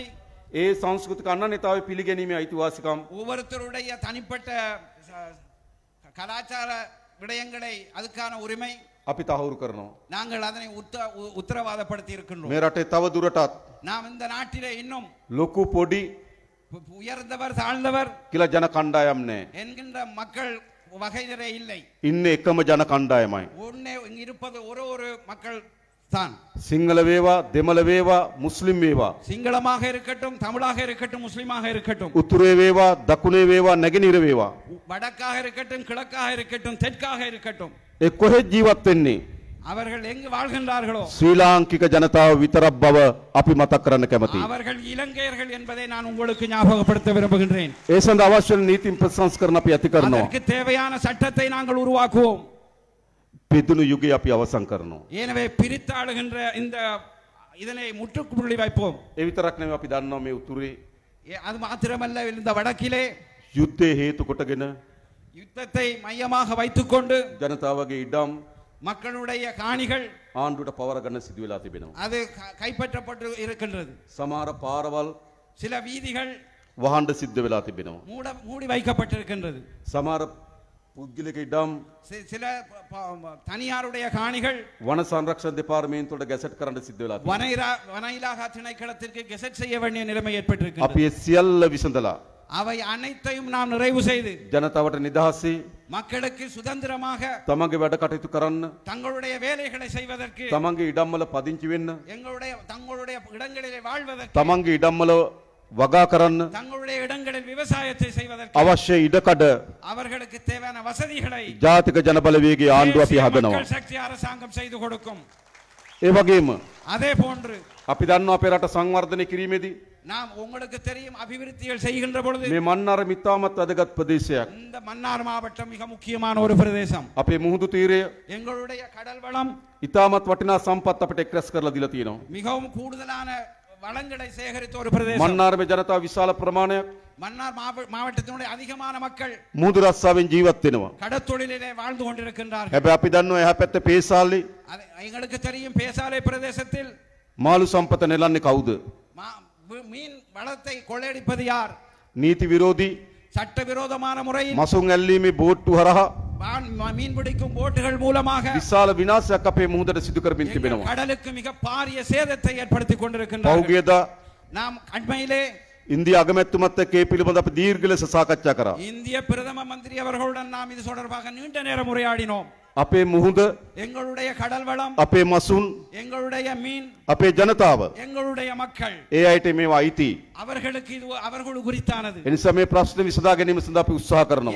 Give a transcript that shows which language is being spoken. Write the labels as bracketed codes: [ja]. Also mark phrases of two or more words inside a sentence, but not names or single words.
[si] ඒ සංස්කෘතික අනන්‍යතාවය පිළිගැනීමේ අයිතිවාසිකම්, [ta] ஒவ்வொருத்தருடைய தனிப்பட்ட கலாச்சார விடயங்களை அதுக்கான உரிமை [si] අපි තහවුරු කරනවා. [ta] நாங்கள் அதனை உத்தரவாதப்படுத்தி இருக்கின்றோம். [si] මේ රටේ තව දුරටත් [ta] நாம் இந்த நாட்டிலே இன்னும் [si] ලොකු පොඩි [ta] உயர்ந்தவர் தாழ்ந்தவர் [si] කියලා ජන කණ්ඩායම් නැහැ. [ta] என்கின்ற மக்கள் வகைதரே இல்லை. [si] ඉන්නේ එකම ජන කණ්ඩායමයි. [ta] ஒன்னே இங்கு இருப்பது ஒரு மக்கள் தான். [si] සිංහල වේවා, දෙමළ වේවා, මුස්ලිම් වේවා, [ta] சிங்களமாக இருக்கட்டும், தமிழாக இருக்கட்டும், முஸ்லிமாக இருக்கட்டும், [si] උතුරේ වේවා, දකුණේ වේවා, නැගෙනහිර වේවා, [ta] வடக்காக இருக்கட்டும், கிழக்காக இருக்கட்டும், தெற்காக இருக்கட்டும், [si] ඒ කොහෙත් ජීවත් වෙන්නේ [ta] அவர்கள் எங்கு வாழ்கின்றார்களோ [si] ශ්‍රී ලාංකික ජනතාව විතරක් බව අපි මතක් කරන්න කැමතියි. [ta] அவர்கள் இலங்கையர்கள் என்பதை நான் உங்களுக்கு ஞாபகப்படுத்த விரும்புகின்றேன். [si] ඒ සඳහා අවශ්‍ය නීති ප්‍රසංස්කරණ අපි ඇති කරනවා. [ta] அதற்கு தேவையான சட்டத்தை நாங்கள் உருவாக்குவோம். [si] පිදුණු යුගය අපි අවසන් කරනවා. [ta] எனவே பிரித்தாளுகின்ற இந்த இதனை முற்றுப்புள்ளி வைப்போம். [si] ඒ විතරක් නෙවෙයි අපි දන්නවා මේ උතුරේ [ta] அது மாத்திரமல்ல, இந்த வடக்கிலே [si] යුද්ධය හේතු කොටගෙන [ta] யுத்தத்தை மையமாக வைத்துக்கொண்டு [si] ජනතාවගේ ඉඩම් [ta] மக்களுடைய காணிகள் [si] ආණ්ඩුවට පවර ගන්න සිදු වෙලා තිබෙනවා. [ta] அது கைப்பற்றப்பட்டு இருக்கின்றது. [si] සමහර පාරවල් [ta] சில வீதிகள் [si] වහන්න සිද්ධ වෙලා තිබෙනවා. [ta] மூடி வைக்கப்பட்டிருக்கின்றது. [si] සමහර පුද්ගලික ඉඩම් [ta] சில தனியாருடைய காணிகள் [si] වන සංරක්ෂණ දෙපාර්තමේන්තුවට ගැසට් කරන්න සිද්ධ වෙලා තිබෙනවා. [ta] வன இலாகா திணைக்களத்திற்கு கெசட் செய்ய வேண்டிய நிலைமை ஏற்பட்டிருக்கிறது. [si] අපි ඒ සියල්ල විසඳලා [ta] அவை அனைத்தையும் நாம் நிறைவு செய்து [si] ජනතාවට නිදහසේ [ta] மக்களுக்கு சுதந்திரமாக [si] තමන්ගේ වැඩ කටයුතු කරන්න, [ta] தங்களுடைய வேலைகளை செய்வதற்கு, [si] තමන්ගේ ඉඩම්වල පදිංචි වෙන්න, [ta] தங்களுடைய இடங்களிலே வாழ்வதற்கு, [si] තමන්ගේ ඉඩම්වල වගා කරන්න [ta] தங்களுடைய இடங்களில் விவசாயத்தை செய்வதற்கு [si] අවශ්‍ය ඉඩකඩ [ta] அவர்களுக்கு தேவையான வசதிகளை [si] ජාතික ජනබලවේගයේ ආණ්ඩුව අපි [ta] தேசிய [si] හදනවා. [ta] மக்கள் சக்தி அரசாங்கம் செய்து கொடுக்கும். [si] ඒ වගේම [ta] அதே போன்று [si] අපි දන්නවා අපේ රට සංවර්ධනය කිරීමේදී [ta] நாம் உங்களுக்கு தெரியும் அபிவிருத்திகள் செய்கின்ற பொழுது [si] මේ මන්නාර මිතාමත් වැදගත් ප්‍රදේශයක්. [ta] இந்த மன்னார் மாவட்டம் மிக முக்கியமான ஒரு பிரதேசம். [si] අපේ මුහුදු තීරය [ta] எங்களுடைய கடல் வளம் [si] ඉතාමත් වටිනා සම්පත් අපිට එක්රැස් කරලා දීලා තියෙනවා. [ta] மிகவும் கூடுதலான வளங்களை சேகரித்த ஒரு பிரதேசம். [si] මන්නාරේ ජනතාව විශාල ප්‍රමාණයක් [ta] மன்னார் மாவட்டத்தினுடைய அதிகமான மக்கள் [si] මුහුදු රස්සාවෙන් ජීවත් වෙනවා. [ta] கடற்தொழிலிலே வாழ்ந்து கொண்டிருக்கின்றார்கள். [si] හැබැයි අපි දන්නවා එහා පැත්තේ පේසාල්ලි [ta] எங்களுக்கு தெரியும் பேசாலை பிரதேசத்தில் [si] මාළු සම්පත නෙලන්නේ කවුද? [ta] மீன் வளத்தை கொள்ளையடிப்பது யார்? [si] නීති විරෝධී [ta] சட்டவிரோதமான முறையில் [si] මසුන් ඇල්ලීමේ බෝට්ටු හරහා [ta] மீன் பிடிக்கும் போட்டுகள் மூலமாக [si] විශාල විනාශයක් අපේ මුහුදට සිදු කරමින් තිබෙනවා. [ta] கடலுக்கு மிக பாரிய சேதத்தை ஏற்படுத்தி கொண்டிருக்கின்றார்கள். [si] පෞගේදා [ta] நாம் அண்மையிலே [si] ඉන්දිය අගමැතිතුමත් එක්ක ඒ පිළිබඳ අපි දීර්ඝ ලෙස සාකච්ඡා කරා. [ta] இந்திய பிரதம மந்திரி அவர்களுடன் நாம் இது தொடர்பாக நீண்ட நேரம் உரையாடினோம். [si] අපේ මුහුද [ta] எங்களுடைய கடல் வளம், [si] අපේ මසුන් [ta] எங்களுடைய மீன், [si] අපේ ජනතාව [ta] எங்களுடைய மக்கள், [si] ඒ අයට මේවා අයිති. [ta] அவர்களுக்கு இது அவர்கள் குறித்தானது. [si] එනිසා මේ ප්‍රශ්න විසඳා ගැනීම සඳහා අපි උත්සාහ කරනවා.